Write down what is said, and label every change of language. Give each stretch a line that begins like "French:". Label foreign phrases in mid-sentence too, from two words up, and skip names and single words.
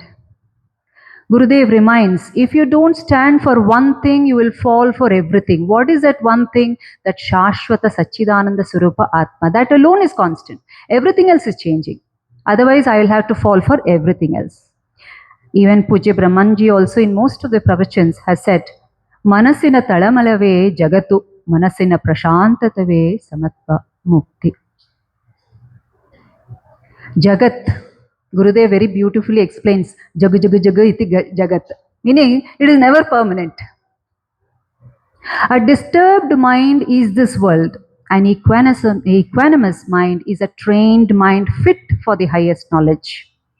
English: Gurudev reminds, if you don't stand for one thing, you will fall for everything. What is that one thing? That
Sanskrit: शाश्वत सच्चिदानन्द स्वरूप आत्मा.
English: That alone is constant. Everything else is changing. Otherwise, I will have to fall for everything else. Even Pujya Brahmanji also in most of the pravachans has said,
Kannada: ಮನಸಿನ ತಲ್ಲಣವೇ ಜಗತ್ತು, ಮನಸಿನ ಪ್ರಶಾಂತತೆಯೇ ಸಮತ್ವ ಮುಕ್ತಿ.
English: Jagat. Gurudev very beautifully explains
Sanskrit: जगु जगु जगु इति जगत्,
English: meaning it is never permanent. A disturbed mind is this world. An equanimous mind is a trained mind fit for the highest knowledge.